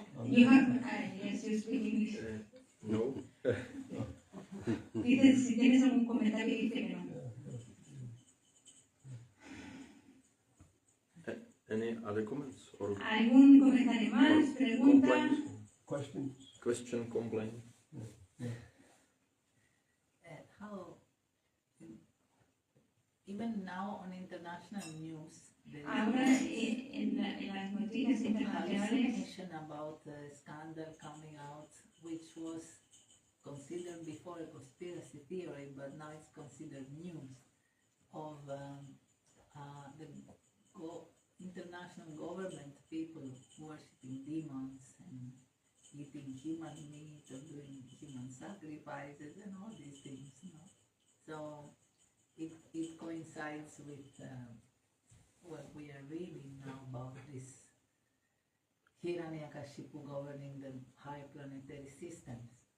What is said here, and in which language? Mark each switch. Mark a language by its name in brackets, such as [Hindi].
[English] You have, yes, you speak English. [Spanish] No. Dice, si tienes algún comentario, dice que no. [English] Any other comments or [Spanish] ¿Algún comentario más? ¿Pregunta? [English] complaints? Question, complaint. How, even now on international news, there [Spanish] Ahora [English] is [Spanish] en las noticias internacionales [English] hallucination about the scandal coming out, which was considered before a conspiracy theory, but now it's considered news, of the international government people worshipping demons and eating human meat or doing human sacrifices and all these things, So it coincides with what we are reading now about this Hiranyakashipu governing the high planetary systems.